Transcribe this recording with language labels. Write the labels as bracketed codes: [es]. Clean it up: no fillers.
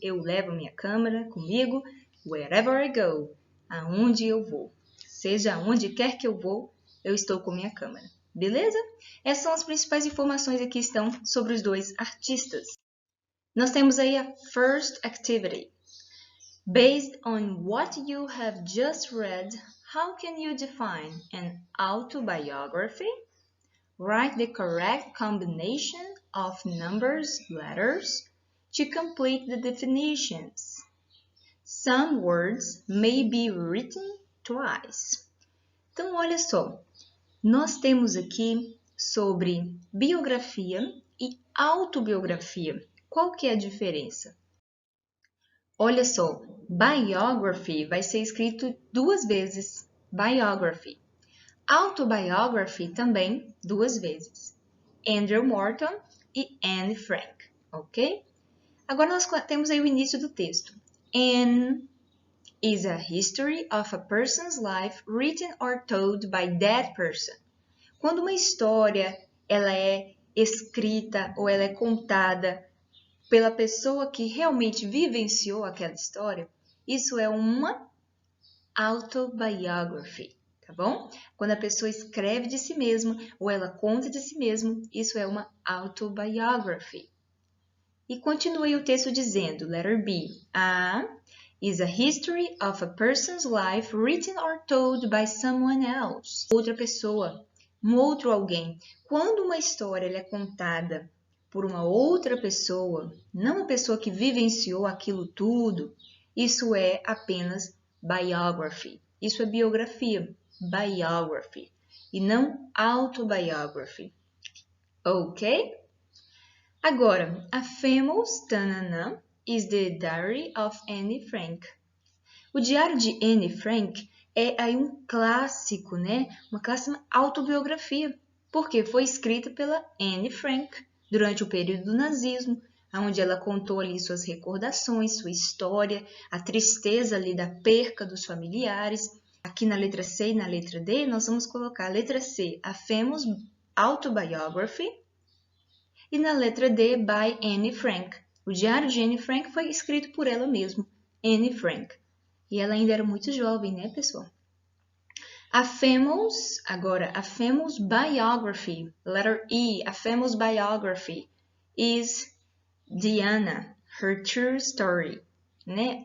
[pt] Eu levo minha câmera comigo, [en] wherever I go. [pt] Aonde eu vou. Seja aonde quer que eu vou, eu estou com minha câmera. Beleza? Essas são as principais informações que aqui estão sobre os dois artistas. Nós temos aí a [en] first activity. Based on what you have just read, how can you define an autobiography? Write the correct combination of numbers, letters, to complete the definitions. Some words may be written twice. [pt] Então, olha só, nós temos aqui sobre biografia e autobiografia. Qual que é a diferença? Olha só, biography vai ser escrito duas vezes, biography. Autobiography também, duas vezes. Andrew Morton e Anne Frank, ok? Agora nós temos aí o início do texto. [en] Anne is a history of a person's life written or told by that person. [pt] Quando uma história ela é escrita ou ela é contada pela pessoa que realmente vivenciou aquela história, isso é uma autobiography. Tá bom? Quando a pessoa escreve de si mesma ou ela conta de si mesma, isso é uma autobiography. E continue o texto dizendo, [en] letter B, A is a history of a person's life written or told by someone else. [pt] Outra pessoa, um outro alguém. Quando uma história ela é contada por uma outra pessoa, não uma pessoa que vivenciou aquilo tudo, isso é apenas biography. Isso é biografia. Biography e não autobiography. Ok? [en] Agora, a famous tanana is the diary of Anne Frank. [pt] O diário de Anne Frank é aí um clássico, né? Uma clássica autobiografia, porque foi escrita pela Anne Frank durante o período do nazismo, onde ela contou ali suas recordações, sua história, a tristeza ali da perca dos familiares. Aqui na letra C e na letra D, nós vamos colocar a letra C, [en] a famous autobiography, [pt] e na letra D, [en] by Anne Frank. [pt] O diário de Anne Frank foi escrito por ela mesma, Anne Frank, E ela ainda era muito jovem, né, pessoal? [en] A famous biography, letter E, a famous biography is Diana, her true story, né?